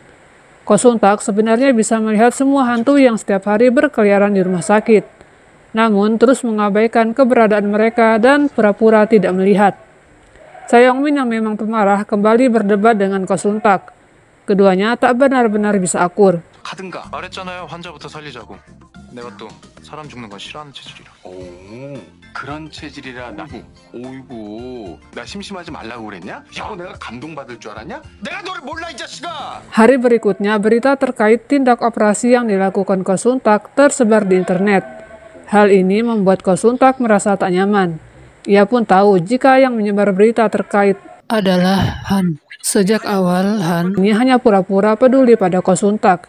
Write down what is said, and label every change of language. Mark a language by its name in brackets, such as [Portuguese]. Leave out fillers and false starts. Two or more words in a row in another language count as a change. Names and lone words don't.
[Indonesian] Ko Sun-tak sebenarnya bisa melihat semua hantu yang setiap hari berkeliaran di rumah sakit. Namun terus mengabaikan keberadaan mereka dan pura-pura tidak melihat. Cha Yong-min yang memang pemarah kembali berdebat dengan Ko Sun-tak. Keduanya tak benar-benar bisa akur. [Korean] 가든가 말했잖아요. 환자부터 살리자고. 내가 또 사람 죽는 건 싫어하는 체질이라. 오, 그런 체질이라 나. 오이구, 나 심심하지 말라고 그랬냐? 야, 내가 감동받을 줄 알았냐? 내가 너를 몰라 이 자식아! [Indonesian] Hari berikutnya, berita terkait tindak operasi yang dilakukan Ko Sun-tak tersebar di internet. Hal ini membuat Ko Sun-tak merasa tak nyaman. Ia pun tahu jika yang menyebar berita terkait adalah Han. Sejak awal, Han ini hanya pura-pura peduli pada Ko Sun-tak.